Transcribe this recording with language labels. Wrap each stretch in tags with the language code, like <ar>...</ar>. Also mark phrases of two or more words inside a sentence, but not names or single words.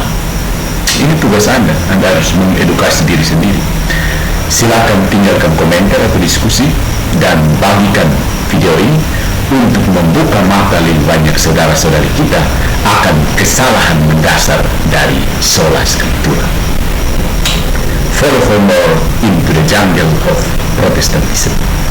<id>Ini tugas Anda harus mengedukasi diri sendiri. Silakan tinggalkan komentar atau diskusi dan bagikan video ini untuk membuka mata lebih banyak saudara-saudari kita akan kesalahan mendasar dari</id> <la>sola scriptura.</la> <en>Follow for more into the jungle of Protestantism.</en>